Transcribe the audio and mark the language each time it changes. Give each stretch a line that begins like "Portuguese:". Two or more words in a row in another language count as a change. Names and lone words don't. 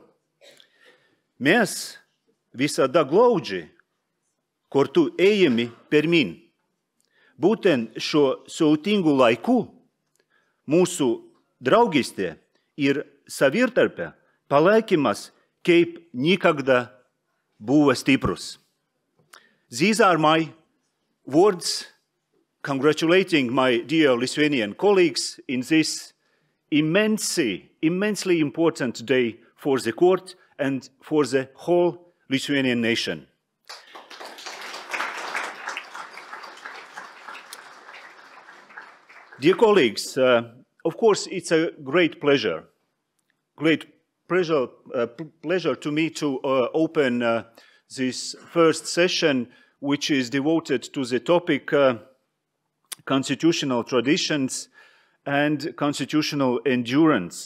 Lithuanian: Mes visada glaudžiai kartu ėjami pirmin. Būtent šiuo sudėtingu laiku mūsų draugystė ir savitarpio palaikymas kaip nikada buvo stiprus.
English: These are my words congratulating my dear Lithuanian colleagues in this immensely important day for the court and for the whole Lithuanian nation. Dear colleagues, of course, it's a great pleasure to me to open this first session, which is devoted to the topic constitutional traditions and constitutional endurance.